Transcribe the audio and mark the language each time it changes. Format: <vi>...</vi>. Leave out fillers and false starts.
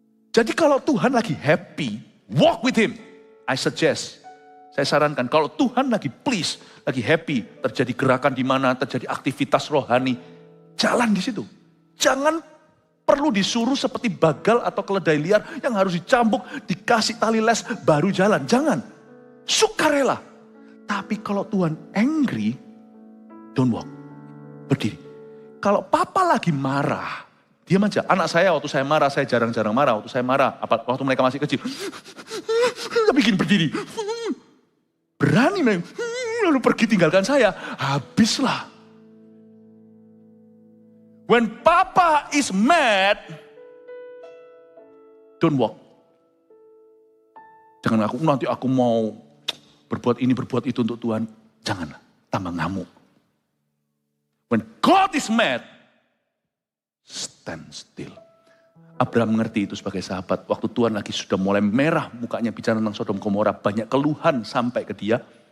<id>Jadi kalau Tuhan lagi happy,</id> <en>walk with Him. I suggest,</en> <id>saya sarankan, kalau Tuhan lagi please, lagi happy, terjadi gerakan di mana, terjadi aktivitas rohani, jalan di situ. Jangan perlu disuruh seperti bagal atau keledai liar yang harus dicambuk, dikasih tali les, baru jalan. Jangan. Sukarela. Tapi kalau Tuhan angry,</id> <en>don't walk.</en> <id>Berdiri. Kalau papa lagi marah, diam aja. Anak saya waktu saya marah, saya jarang-jarang marah. Waktu saya marah, waktu mereka masih kecil, saya bikin berdiri. Berani memang. Lalu pergi tinggalkan saya. Habislah.</id> <en>When papa is mad, don't walk.</en> <id>Jangan nanti aku mau berbuat ini, berbuat itu untuk Tuhan. Janganlah, tambah ngamuk.</id> <en>When God is mad, stand still.</en> <id>Abraham mengerti itu sebagai sahabat. Waktu Tuhan lagi sudah mulai merah mukanya bicara tentang Sodom Gomora, banyak keluhan sampai ke dia.</id>